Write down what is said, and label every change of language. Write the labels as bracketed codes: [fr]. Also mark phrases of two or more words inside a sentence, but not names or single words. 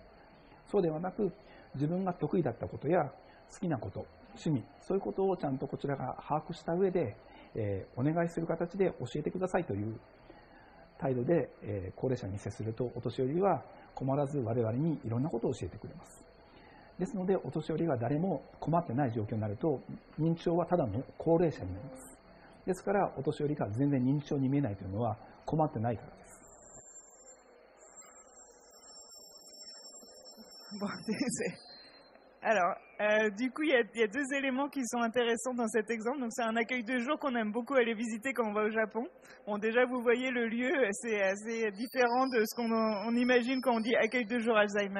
[ja] そうではなく、自分が得意だったことや好きなこと、趣味、そういうことをちゃんとこちらが把握した上で、お願いする形で教えてくださいという態度で、高齢者に接すると、お年寄りは困らず我々にいろんなことを教えてくれます。ですので、お年寄りが誰も困ってない状況になると、認知症はただの高齢者になります。ですから、お年寄りが全然認知症に見えないというのは困ってないからです。 [fr] Bon, alors, du coup, il y a deux éléments qui sont intéressants dans cet exemple. Donc, c'est un accueil de jour qu'on aime beaucoup aller visiter quand on va au Japon. Bon, déjà, vous voyez, le lieu, c'est assez différent de ce qu'on imagine quand on dit accueil de jour Alzheimer.